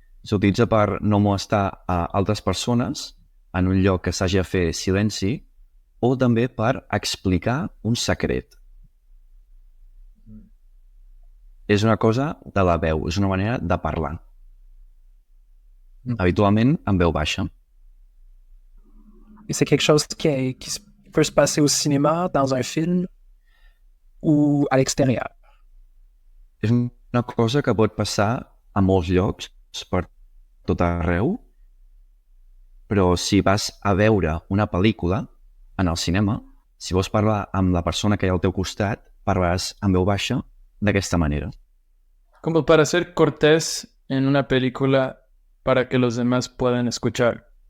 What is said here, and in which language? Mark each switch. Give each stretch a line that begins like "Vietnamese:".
Catalan: S'utilitza per no molestar a altres persones en un lloc que s'hagi de fer silenci o també per explicar un secret. És una cosa de la veu, és una manera de parlar. Habitualment en veu baixa.
French: Et c'est quelque chose qui peut se passer au cinéma, dans un film ou à l'extérieur.
Catalan: És una cosa que pot passar a molts llocs, per tot arreu, però si vas a veure una pel·lícula en el cinema, si vols parlar amb la persona que hi ha al teu costat, parlaràs en veu baixa d'aquesta manera.
Spanish: Como para ser cortés en una película para que los demás puedan escuchar.